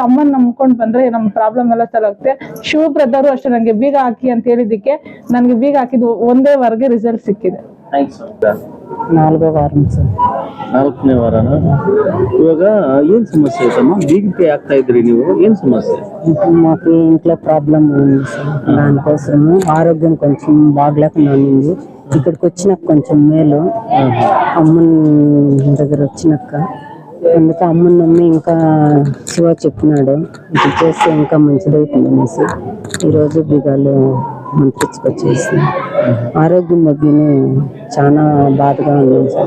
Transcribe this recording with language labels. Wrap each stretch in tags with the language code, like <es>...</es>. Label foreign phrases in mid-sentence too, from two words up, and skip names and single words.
<kn>ಅಮ್ಮನ್ ನಂಬ್ಕೊಂಡ್ ಬಂದ್ರೆ ನಮ್ ಪ್ರಾಬ್ಲಮ್ ಎಲ್ಲ ಸಾಲ್ವ್ ಆಗುತ್ತೆ. ಶಿವ ಬ್ರದರ್ ಅಷ್ಟೇ ನಂಗೆ ಬೀಗ ಹಾಕಿ ಅಂತ ಹೇಳಿದಕ್ಕೆ ನನ್ಗೆ ಬೀಗ ಹಾಕಿದ್ದು ಒಂದೇ ವಾರಕ್ಕೆ ರಿಸಲ್ಟ್ ಸಿಕ್ಕಿದೆ. 4వ ವಾರ ಸರ್. 4ನೇ ವಾರನ. ಇವಾಗ ಏನ್ ಸಮಸ್ಯೆ ಐತಮ್ಮ? ಬೀಗಕ್ಕೆ ಆಗ್ತಾ ಇದ್ರಿ ನೀವು,</kn> <te>ఏం సమస్య? మాకు ఇంట్లో ప్రాబ్లం ఉంది సార్. దానికోసం ఆరోగ్యం కొంచెం బాగలేకున్నాను. ఇక్కడికి వచ్చినాక కొంచెం మేలు. అమ్మని దగ్గర వచ్చినాక అందుకే అమ్మని నమ్మి ఇంకా శివ చెప్పినాడు ఇది చేస్తే ఇంకా మంచిదవుతుంది అనేసి ఈరోజు బిగాలు మంత్రించుకొచ్చేసి ఆరోగ్యం మధ్యనే చాలా బాధగా ఉంది సార్.</te>